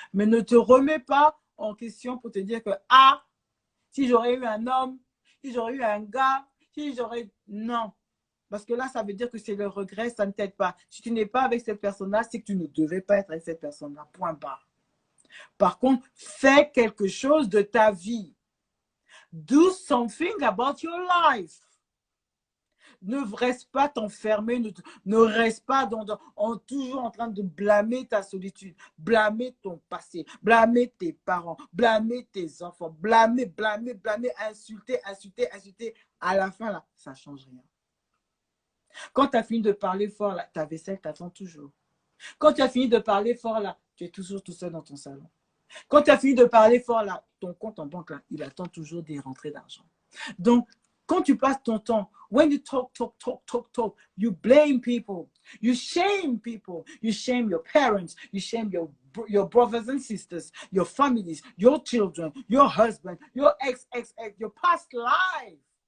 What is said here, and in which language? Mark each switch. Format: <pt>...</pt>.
<fr>Mais ne te remets pas en question pour te dire que, si j'aurais eu un homme, si j'aurais eu un gars, si j'aurais... Non. Parce que là, ça veut dire que c'est le regret, ça ne t'aide pas. Si tu n'es pas avec cette personne-là, c'est que tu ne devais pas être avec cette personne-là. Point barre. Par contre, fais quelque chose de ta vie.</fr> <en>Do something about your life.</en> <fr>Ne reste pas t'enfermer, ne reste pas toujours en train de blâmer ta solitude, blâmer ton passé, blâmer tes parents, blâmer tes enfants, blâmer, insulter. À la fin, là, ça ne change rien. Quand tu as fini de parler fort, là, ta vaisselle t'attend toujours. Quand tu as fini de parler fort, là, tu es toujours tout seul dans ton salon. Quand tu as fini de parler fort, là, ton compte en banque, là, il attend toujours des rentrées d'argent. Donc, quand tu passes ton temps,</fr> <en>when you talk, you blame people, you shame people, you shame your parents, you shame your brothers and sisters, your families, your children, your husband, your ex, your past life.</en>